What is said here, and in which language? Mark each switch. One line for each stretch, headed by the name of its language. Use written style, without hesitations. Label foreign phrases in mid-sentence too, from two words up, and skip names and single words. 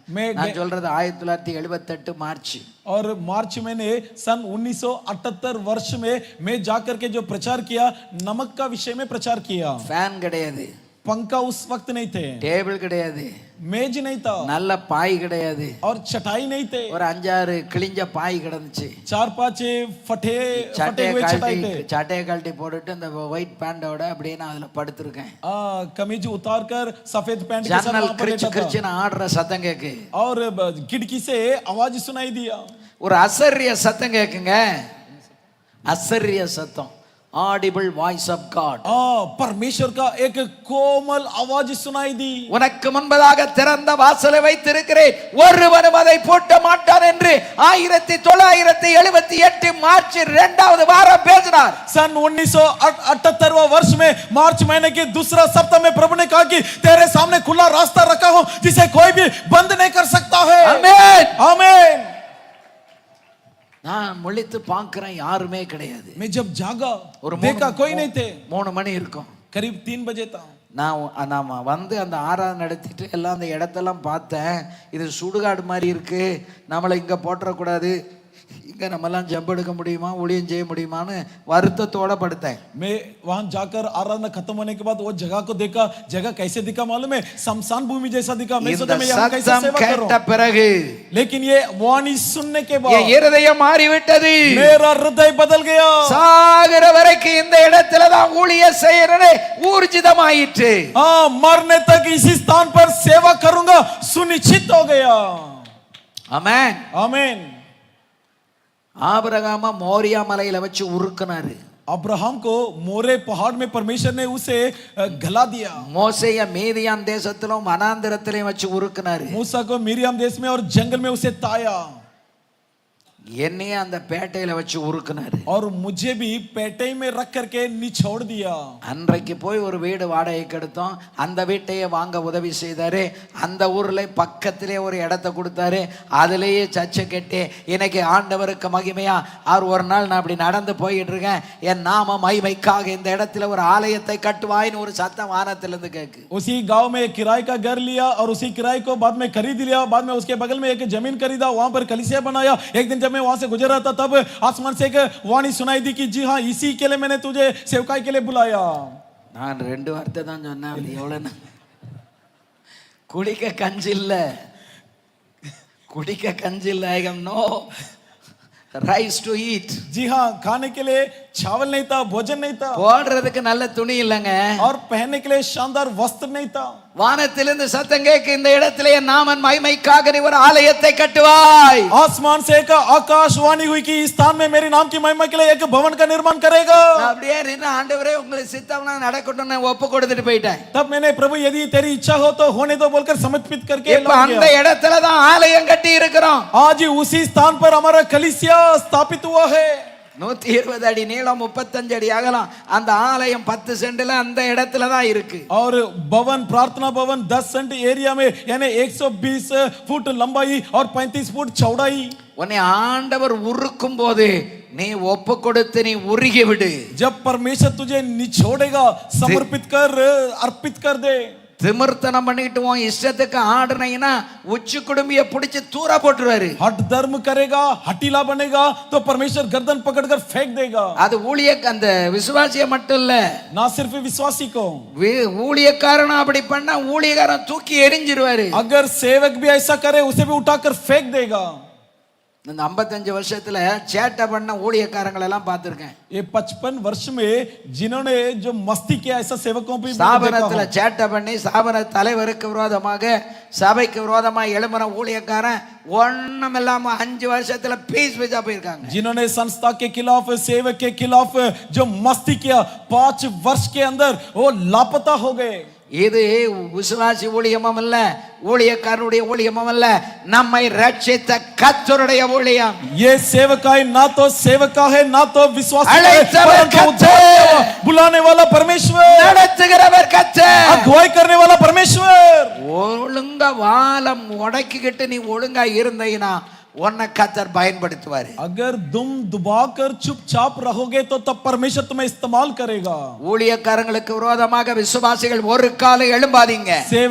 Hindi: मैं
Tamil: நான் சொல்றது 1978 மார்ச்.
Hindi: और मार्च मैंने सन 1978 वर्ष में मैं जाकर के जो प्रचार किया, नमक का विषय में प्रचार किया।
Tamil: ஃபேன் கிடையாது,
Hindi: पंखा उस वक्त नहीं थे,
Tamil: டேபிள் கிடையாது,
Hindi: मेज नहीं था
Tamil: நல்ல பாய் கிடையாது,
Hindi: और चटाई नहीं थे।
Tamil: ஒரு 5-6 கிழிஞ்ச பாய் கிடந்துச்சு.
Hindi: 4-5 फटे
Tamil: சட்டையை
Hindi: हुए चटाई थे।
Tamil: கழட்டி போட்டுட்டு இந்த ஒயிட் பேண்டோட அப்படியே நான் அதுல படுத்திருக்கேன்.
Hindi: कमीज उतार कर सफेद पैंट के साथ
Tamil: ஜன்னல்
Hindi: वहां पर
Tamil: கிழிச்சு
Hindi: लेटा था
Tamil: கிழிச்சுன்னு ஆடுற சத்தம் கேக்கு.
Hindi: और खिड़की से आवाज सुनाई दिया।
Tamil: ஒரு அசரிய சத்தம் கேக்குங்க, அசரிய சத்தம்,
English: audible voice of God.
Hindi: परमेश्वर का एक कोमल आवाज सुनाई दी।
Tamil: உனக்கு முன்பதாக திறந்த வாசலை வைத்திருக்கிறேன், ஒருவனும் அதை பூட்ட மாட்டான் என்று 1978 மார்ச் 2வது வாரம் பேசினார்.
Hindi: सन 1978 वर्ष में मार्च महीने के दूसरा सप्ताह में प्रभु ने कहा कि तेरे सामने खुला रास्ता रखा हूं जिसे कोई भी बंद नहीं कर सकता है।
Tamil: ஆமென்
Hindi: आमीन।
Tamil: நான் முழித்து பார்க்கிறேன், யாருமே கிடையாது.
Hindi: मैं जब जागा
Tamil: ஒரு
Hindi: देखा कोई नहीं थे।
Tamil: 3 மணி இருக்கும்.
Hindi: करीब 3 बजे था।
Tamil: நான் வந்து அந்த ஆராதனை நடத்திட்டு எல்லாம் அந்த இடத்தெல்லாம் பார்த்தேன். இது சுடுகாடு மாதிரி இருக்கு, நம்மளை இங்க போட்டுறக்கூடாது, இங்க நம்மலாம் ஜம்ப் எடுக்க முடியுமா, ஊழியம் செய்ய முடியுமான்னு வருத்தத்தோட படுத்தேன்.
Hindi: मैं वहां जाकर आराधना खत्म होने के बाद वो जगह को देखा, जगह कैसे दिखा मालूम है, शमशान भूमि जैसा दिखा। मैं सोचा मैं यहाँ कैसे
Tamil: சத்தம்
Hindi: सेवा करूं।
Tamil: கேட்ட பிறகு
Hindi: लेकिन ये वाणी सुनने के
Tamil: என்
Hindi: बाद
Tamil: இருதயம் மாறிவிட்டது.
Hindi: मेरा हृदय बदल गया।
Tamil: சாகிற வரைக்கும் இந்த இடத்துல தான் ஊழியம் செய்யறதே ஊர்ஜிதமாயிற்று.
Hindi: मरने तक इसी स्थान पर सेवा करूंगा सुनिश्चित हो गया।
Tamil: ஆமென்.
Hindi: आमीन।
Tamil: ஆபிரகாம மோரியா மலையில வச்சு உருக்குனாரு.
Hindi: अब्राहम को मोरे पहाड़ में परमेश्वर ने उसे गला दिया।
Tamil: மோசேய மீதியான் தேசத்திலும் வனாந்திரத்திலும் வச்சு உருக்குனாரு.
Hindi: मूसा को मिरियम देश में और जंगल में उसे ताया।
Tamil: என்னையே அந்த பேட்டையில வச்சு உருக்குனாரு.
Hindi: और मुझे भी पेटे में रख करके निचोड़ दिया।
Tamil: அன்றைக்கு போய் ஒரு வீடு வாடகைக்கு எடுத்தோம். அந்த வீட்டையே வாங்க உதவி செய்தாரு. அந்த ஊர்ல பக்கத்திலே ஒரு இடத்தை கொடுத்தாரு. அதுலயே சர்ச்சை கட்டி இன்னைக்கு ஆண்டவருக்கு மகிமையா அவர் ஒரு நாள் நான் அப்படி நடந்து போயிட்டு இருக்கேன், என் நாம மகிமைக்காக இந்த இடத்துல ஒரு ஆலயத்தை கட்டுவாயின்னு ஒரு சத்தம் வானத்திலிருந்து கேக்கு.
Hindi: उसी गांव में किराए का घर लिया और उसी किराए को बाद में खरीद लिया। बाद में उसके बगल में एक जमीन खरीदा, वहां पर कलीसिया बनाया। एक दिन जब मैं वहां से गुजर रहा था तब आसमान से एक वाणी सुनाई दी कि जी हाँ इसी के लिए मैंने तुझे सेवकाई के लिए बुलाया।
Tamil: நான் 2 வார்த்தை தான் சொன்னேன். அது எவ்வளவு, குடிக்க கஞ்சி இல்ல, குடிக்க கஞ்சி இல்ல.
English: I have no rice to eat.
Hindi: जी हाँ, खाने के लिए चावल नहीं था, भोजन नहीं था
Tamil: போடுறதுக்கு நல்ல துணி இல்லைங்க.
Hindi: और पहनने के लिए शानदार वस्त्र नहीं था।
Tamil: வானத்திலிருந்து சத்தம் கேட்க இந்த இடத்திலே நாமன் மகிமைக்காக நீ ஒரு ஆலயத்தை கட்டுவாய்.
Hindi: आसमान से एक आकाशवाणी हुई कि इस स्थान में मेरे नाम की महिमा के लिए एक भवन का निर्माण करेगा।
Tamil: நான் அப்படியே நின்று ஆண்டவரே உங்களுக்கு சித்தம்னா நடக்கட்டும் நான் ஒப்பு கொடுத்துட்டு போயிட்டேன்.
Hindi: तब मैंने प्रभु यदि तेरी इच्छा हो तो होने दो बोलकर समर्पित करके
Tamil: இப்ப அந்த இடத்துல தான் ஆலயம் கட்டி இருக்கிறோம்.
Hindi: आज उसी स्थान पर हमारा कलीसिया स्थापित हुआ है।
Tamil: 120 அடி நீளம் 35 அடி அகலம். அந்த ஆலயம் 10 சென்ட்ல அந்த இடத்துல தான் இருக்கு.
Hindi: और भवन प्रार्थना भवन 10
English: cent area
Hindi: में यानी 120 फुट लंबाई और 35 फुट चौड़ाई।
Tamil: உன்னை ஆண்டவர் உருக்கும் போது நீ ஒப்பு கொடுத்து நீ உருகி விடு.
Hindi: जब परमेश्वर तुझे निचोड़ेगा समर्पित कर अर्पित कर दे।
Tamil: திமிர்த்தனம் பண்ணிட்டு உன் இஷ்டத்துக்கு ஆடுனீங்கன்னா உச்சி குடும்பிய பிடிச்சு தூர போட்டுருவாரு.
Hindi: हट धर्म करेगा, हटीला बनेगा तो परमेश्वर गर्दन पकड़कर फेंक देगा।
Tamil: அது அந்த விசுவாசிய மட்டும் இல்ல,
Hindi: ना सिर्फ विश्वासी को,
Tamil: ஊழியக்காரனும் அப்படி பண்ணா ஊழியக்காரன் தூக்கி எரிஞ்சிருவாரு.
Hindi: अगर सेवक भी ऐसा करे उसे भी उठाकर फेंक देगा।
Tamil: இந்த 55 வருஷத்துல சேட்டை பண்ண ஊழியக்காரங்களை எல்லாம் பார்த்திருக்கேன்.
Hindi: ये 55 वर्ष में जिन्होंने जो मस्ती किया ऐसा सेवकों पे
Tamil: ஸ்தாபனத்துல சேட்டை பண்ணி ஸ்தாபன தலைவருக்கு விரோதமாக சபைக்கு விரோதமா எழும்பின ஊழியக்காரன் ஒண்ணும் இல்லாம 5 வருஷத்துல பீஸ் பீஸா போயிருக்காங்க.
Hindi: जिन्होंने संस्था के खिलाफ सेवक के खिलाफ जो मस्ती किया 5 वर्ष के अंदर वो लापता हो गए।
Tamil: இது விசுவாசி ஊழியமும் இல்ல, ஊழியக்காரனுடைய ஊழியமும் இல்ல, நம்மை ரட்சித்த கர்த்தருடைய ஊழியம்.
Hindi: ये सेवकाई ना तो सेवका है ना तो विश्वासी है,
Tamil: அழைத்தவர் கர்த்தர்,
Hindi: बुलाने वाला परमेश्वर,
Tamil: நடத்துகிறவர் கர்த்தர்,
Hindi: अगुवाई करने वाला परमेश्वर।
Tamil: ஒழுங்கா வாலம் உடைக்கிட்டு நீ ஒழுங்கா இருந்தீனா உன்னை கர்த்தர் பயன்படுத்துவாரு.
Hindi: अगर तुम दुबाकर चुपचाप रहोगे तो तब परमेश्वर तुम्हें इस्तेमाल करेगा।
Tamil: ஊழியக்காரங்களுக்கு விரோதமாக விசுவாசிகள் ஒரு காலம் எழும்பாதீங்க.
Hindi: सेवक